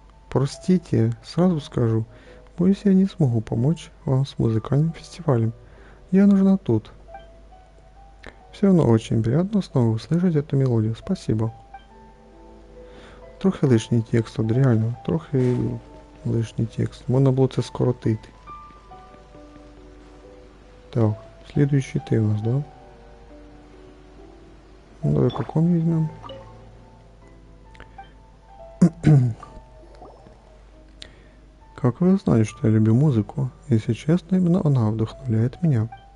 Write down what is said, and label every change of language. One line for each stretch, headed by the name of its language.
Russian: Простите, сразу скажу, боюсь, я не смогу помочь вам с музыкальным фестивалем. Я нужна тут. Все равно очень приятно снова услышать эту мелодию. Спасибо.
Ukrainian: Трохи лишній текст, от реально, трохи лишній текст. Можна було це скоротити.
Russian: Так, следующий ты у нас, да? Ну, давай каком возьмем? Как вы знаете, что я люблю музыку? Если честно, именно она вдохновляет меня.